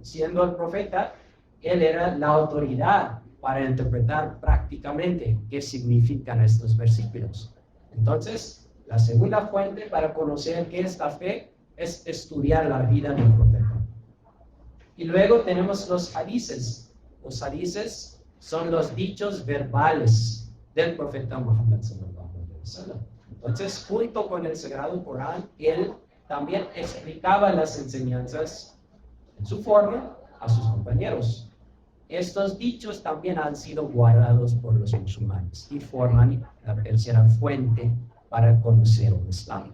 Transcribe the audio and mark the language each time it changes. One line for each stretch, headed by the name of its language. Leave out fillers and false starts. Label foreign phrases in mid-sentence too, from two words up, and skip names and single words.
Spanish: Siendo el profeta, él era la autoridad para interpretar prácticamente qué significan estos versículos. Entonces, la segunda fuente para conocer qué es la fe es estudiar la vida del profeta. Y luego tenemos los hadices. Los hadices son los dichos verbales del profeta Muhammad
Arabic: صلى الله عليه وسلم.
Spanish: Entonces, junto con el Sagrado Corán, él también explicaba las enseñanzas en su forma a sus compañeros. Estos dichos también han sido guardados por los musulmanes y forman la tercera fuente para conocer el Islam.